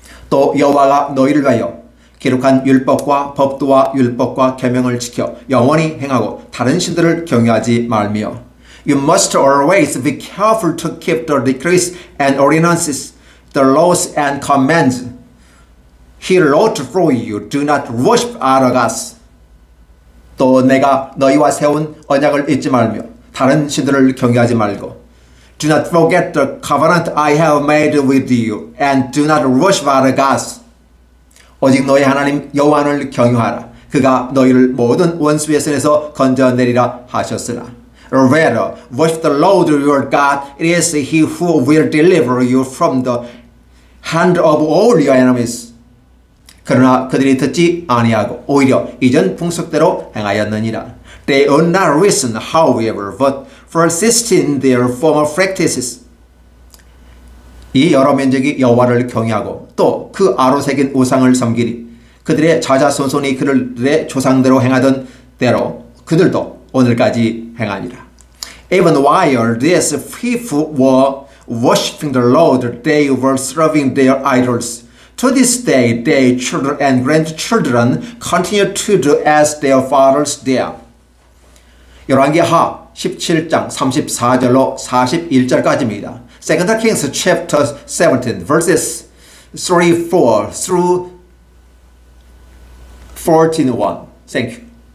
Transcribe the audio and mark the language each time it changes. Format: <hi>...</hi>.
<ko>또 여호와가 너희를 위하여 기록한 율법과 법도와 율법과 계명을 지켜 영원히 행하고 다른 신들을 경외하지 말며</ko> <en>You must always be careful to keep the decrees and ordinances, the laws and commands He wrote for you. Do not worship other gods.</en> <ko>또 내가 너희와 세운 언약을 잊지 말며 다른 신들을 경외하지 말고</ko> <en>Do not forget the covenant I have made with you and do not worship other gods.</en> <ko>오직 너희 하나님 여호와를 경유하라. 그가 너희를 모든 원수의 손에서 건져내리라 하셨으나</ko> <en>Rather worship the Lord your God. It is He who will deliver you from the hand of all your enemies.</en> <ko>그러나 그들이 듣지 아니하고 오히려 이전 풍속대로 행하였느니라.</ko> <en>They would not listen, however, but persisted in their former practices.</en> <ko>이 여러 민족이 여호와를 경외하고 또 그 아로 새긴 우상을 섬기니 그들의 자자손손이 그들의 조상대로 행하던 대로 그들도 오늘까지 행하니라.</ko> <en>Even while these people were worshiping the Lord, they were serving their idols. To this day, their children and grandchildren continue to do as their fathers did.</en> <ko>열왕기하 17장 34절로 41절까지입니다.</ko> <en>2 Kings chapter 17 verses 34 through 14:1. Thank you.</en>